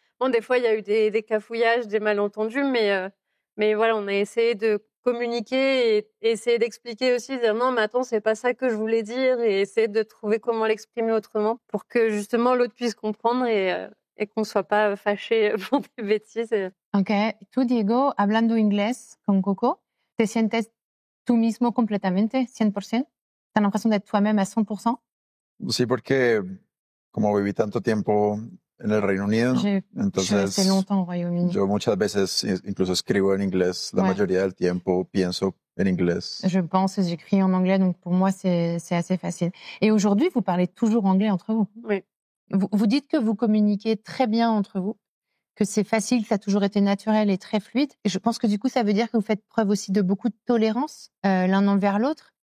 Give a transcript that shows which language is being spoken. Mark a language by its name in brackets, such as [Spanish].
[French] Bon, des fois, il y a eu des cafouillages, des malentendus, mais voilà, on a essayé de communiquer et essayer d'expliquer aussi, dire non, mais attends, c'est pas ça que je voulais dire, et essayer de trouver comment l'exprimer autrement pour que justement l'autre puisse comprendre et qu'on soit pas fâché pour des bêtises. Ok. [Spanish] Tú, Diego, hablando inglés con Coco, ¿te sientes tú mismo completamente, 100%? [French] ¿T'as l'impression d'être toi-même à 100%? [Spanish] Sí, porque como viví tanto tiempo en el Reino Unido, entonces yo muchas veces incluso escribo en inglés la mayoría del tiempo, pienso en inglés. [French] Je pense et j'écris en anglais, donc pour moi, c'est assez facile. Et aujourd'hui, vous parlez toujours anglais entre vous? Oui. Vous dites que vous communiquez très bien entre vous, que c'est facile, que ça a toujours été naturel et très fluide. Et je pense que du coup, ça veut dire que vous faites preuve aussi de beaucoup de tolérance l'un envers l'autre.